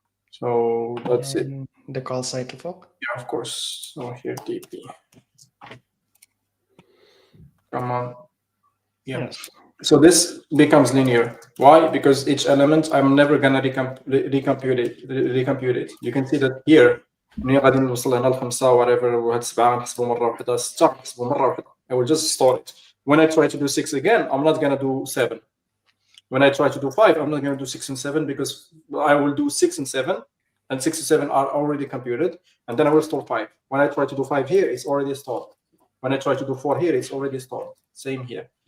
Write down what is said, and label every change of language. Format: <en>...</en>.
<en>So that's it. The call site فوق. Yeah, of course. So here dp. Come on. Yeah. Yes. So this becomes linear. Why? Because each element I'm never gonna recompute it. You can see that here</en> <ar>ملي غادي نوصل هنا ل5 whatever وهاد 7 نحسبو مرة واحدة 6 نحسبو مرة واحدة.</ar> <en>I will just store it. When I try to do 6 again, I'm not gonna do 7. When I try to do 5, I'm not gonna do 6 and 7 because I will do 6 and 7, and 6 and 7 are already computed, and then I will store 5. When I try to do 5 here, it's already stored. When I try to do 4 here, it's already stored. Same here.</en>